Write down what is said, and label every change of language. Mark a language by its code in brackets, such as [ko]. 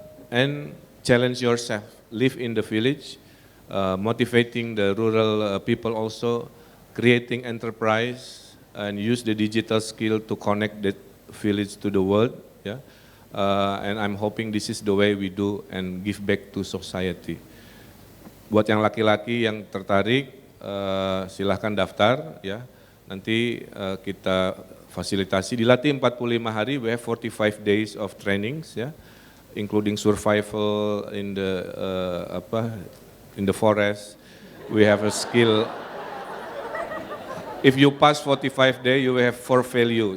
[en] And challenge yourself, live in the village, motivating the rural people also, creating enterprise, and use the digital skill to connect the village to the world. Yeah? And I'm hoping this is the way we do and give back to society. [id] Buat yang laki-laki yang tertarik, silahkan daftar, ya. Nanti kita fasilitasi, dilatih 45 hari, [en] we have 45 days of trainings, ya, including survival in the forest. We have a skill. If you pass 45 days, you will have 4 value.